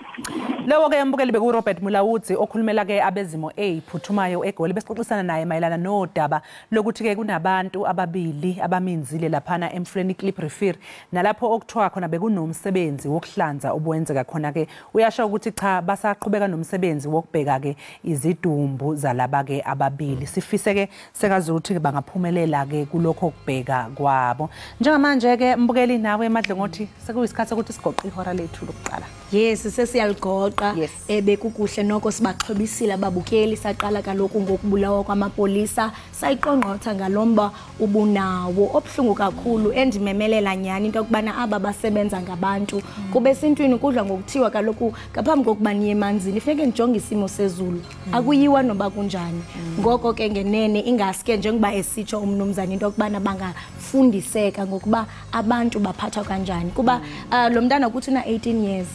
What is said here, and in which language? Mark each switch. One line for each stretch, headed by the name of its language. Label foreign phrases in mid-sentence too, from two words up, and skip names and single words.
Zulu: Lewo ke mbukeli beku Robert Mulawuthi okhulumela ke abezimo eziphuthumayo eGoli besixoxisana naye mayelana nodaba lokuthi ke kunabantu ababili abaminzile laphana emfuleni Clip Refer nalapho okuthiwa khona bekunomsebenzi wokuhlanza obwenzeka khona ke uyasho ukuthi cha basaqhubeka nomsebenzi wokubheka ke izidumbu zalaba ke ababili. Sifise ke sekazuthi ke bangaphumelela ke kulokho kubheka kwabo. Njengamanje ke mbukeli nawe emadlengothi sekuyisikhathi ukuthi sigoqe ihora lethu lokuqala.
Xhosa: Yes sesiyaligoqa bekukuhle noko sibaxhobisile ababukeli saqala kaloku ngokubulawa kwamapolisa sayiqongqotha ngalomba ubunawo obhlungu kakhulu endimemelela nyani into kubana aba basebenza ngabantu kube sintwini kudla ngokuthiwa kaloku ngaphambi kokuba niye emanzini ifike nijonge isimo sezulu akuyiwa noba kunjani ngoko ke ngenene ingaske njengoba esitsho umnumzana into kubana bangafundiseka ngokuba abantu baphathwa kanjani kuba lo mntana ukuthi una 18 years